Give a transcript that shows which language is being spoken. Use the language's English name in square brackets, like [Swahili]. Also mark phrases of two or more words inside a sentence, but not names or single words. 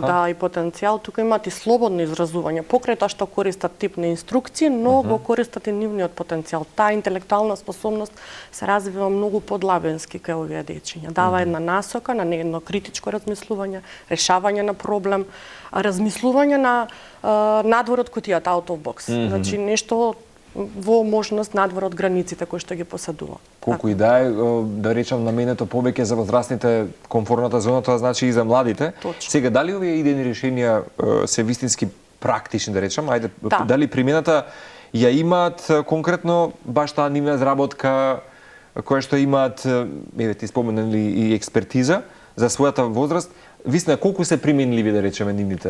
[Macedonian] иновативен и потенцијал. Тука имаат и слободно изразување, покрај тоа што користат тип на инструкции, но го користат и нивниот потенцијал. Таа интелектуална способност се развива многу подлабенски кај овие дечиња. Дава една насока на едно критичко размислување, решавање на проблем, размислување на надвор од кутијата, [English] out of box. [Macedonian] Значи нешто во можност надвор од границите кои што ги поседува. Колку и да е, да речам, наменето повеќе за возрастните, комфортната зона, тоа значи и за младите. Точно. Сега, дали овие идејни решенија се вистински практични, да речам, ајде, Да. дали примената ја имаат конкретно баш таа нивна изработка, која што имаат, еве ти споменали и експертиза за својата возраст, вистина колку се применливи, да речеме, нивните?